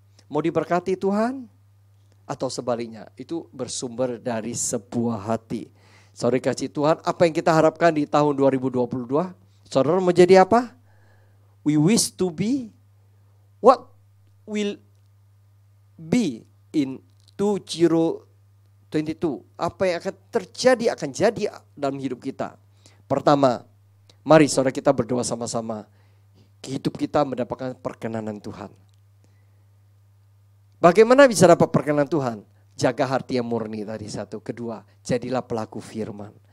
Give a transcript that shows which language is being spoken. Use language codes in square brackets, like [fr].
[id] Mau diberkati Tuhan atau sebaliknya, itu bersumber dari sebuah hati. Saudara kasih Tuhan, apa yang kita harapkan di tahun 2022? Saudara mau jadi apa? [en] We wish to be what will be in 2022. [id] Apa yang akan terjadi akan jadi dalam hidup kita. Pertama, mari saudara kita berdoa sama-sama. Hidup kita mendapatkan perkenanan Tuhan. Bagaimana bisa dapat perkenan Tuhan? Jaga hati yang murni tadi satu. Kedua, jadilah pelaku firman.